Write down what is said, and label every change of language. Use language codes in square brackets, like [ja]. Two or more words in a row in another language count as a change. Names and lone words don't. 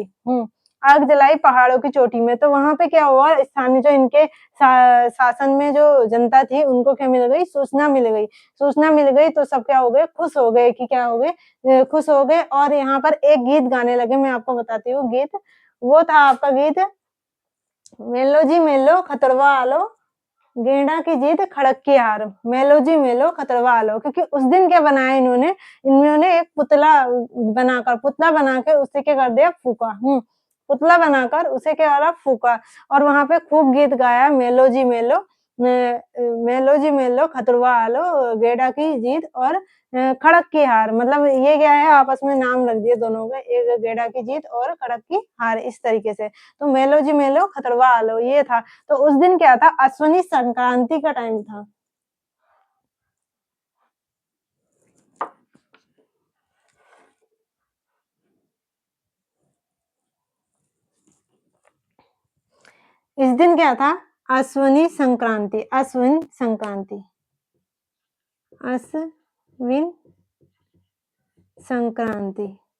[hi] आग जलाई पहाड़ों की चोटी में। तो वहाँ पे क्या हुआ, स्थानीय जो इनके शासन में जो जनता थी, उनको क्या मिल गई, सूचना मिल गई। सूचना मिल गई तो सब क्या हो गए, खुश हो गए कि क्या हो गए, खुश हो गए, और यहाँ पर एक गीत गाने लगे, मैं आपको बताती हूँ गीत। वो था आपका गीत, [kfy] मेलो जी मेलो खतरवा आलो, गेंडा की जीत खड़क की हार, मेलो जी मेलो खतरवा आलो। [hi] क्योंकि उस दिन क्या बनाया इन्होंने, इन्होंने एक पुतला बना के उसे क्या कर दिया, फूँका। पुतला बनाकर उसे क्या करा, फूँका, और वहाँ पे खूब गीत गाया, [kfy] मेलो जी मेलो, मेलो जी मेलो खतरवा आलो, [hi] गेंडा की जीत और खड़क की हार। मतलब ये क्या है, आपस में नाम रख दिए दोनों के, एक गेंडा की जीत और खड़क की हार, इस तरीके से। तो [kfy] मेलो जी मेलो खतरवा आलो [hi] ये था। तो उस दिन क्या था, अश्विनी संक्रांति का टाइम था। इस दिन क्या था, अश्विनी संक्रांति, अश्विन संक्रांति, अश्विन संक्रांति।